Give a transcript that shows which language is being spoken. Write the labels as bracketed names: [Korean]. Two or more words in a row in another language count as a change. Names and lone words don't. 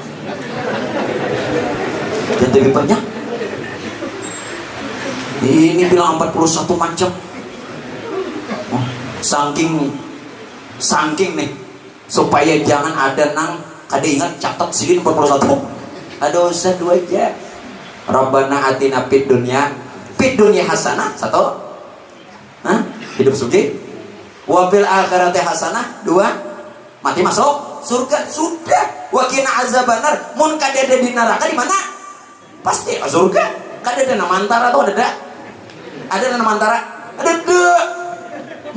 [Banjar] Dan lebih banyak. Ini bilang 41 macam. Saking nih, supaya jangan ada nang kada ingat catat sini 41. Ada usah 2 aja. [Arabic] ربنا آتنا في الدنيا حسنة 1. [Banjar] Hidup sugih. [Arabic] وفي الآخرة حسنة 2. [Banjar] Mati masuk surga sudah. [Arabic] وقنا عذاب النار. [Banjar] Mun kadada di neraka di mana? Pasti surga. Kadada nama antara atau ada? Ada nama antara? Ada 2.